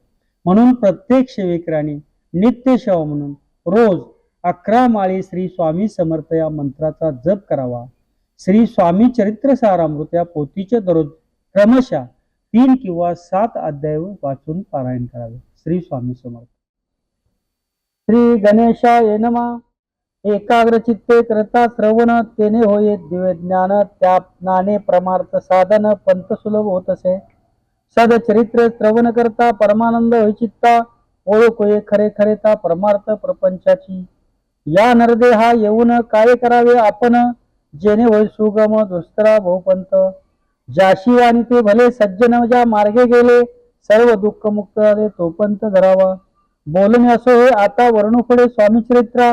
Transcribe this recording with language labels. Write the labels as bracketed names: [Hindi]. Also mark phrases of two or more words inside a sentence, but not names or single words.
[Marathi] म्हणून प्रत्येक सेवेकराने नित्य सेवा म्हणून रोज 11 माळी श्री स्वामी समर्थ या मंत्राचा जप करावा. श्री स्वामी चरित्र सारामृत या पोथीचे दररोज क्रमशः 3 किंवा 7 अध्याय वाचून पारायण करावे. श्री स्वामी समर्थ. [Sanskrit] श्री गणेशाय नमः. [Marathi] एकाग्र चित्ते करता श्रवण तेने होये दिव्य ज्ञान. त्या ज्ञाने परमार्थ साधन पंथ सुलभ होतसे. सद चरित्र श्रवण करता परमानंद होई चित्ता. ओळख होय खरे खरेता परमार्थ प्रपंचाची. या नरदेहा येऊन काय करावे आपण. जेणे होय सुगम दुस्तरा बहुपंथ. ज्याशी आणि ते भले सज्जन ज्या मार्गे गेले. सर्व दुःख मुक्त झाले तो पंथ धरावा. बोलणे असो होय आता वर्णू पुढे स्वामी चरित्रा.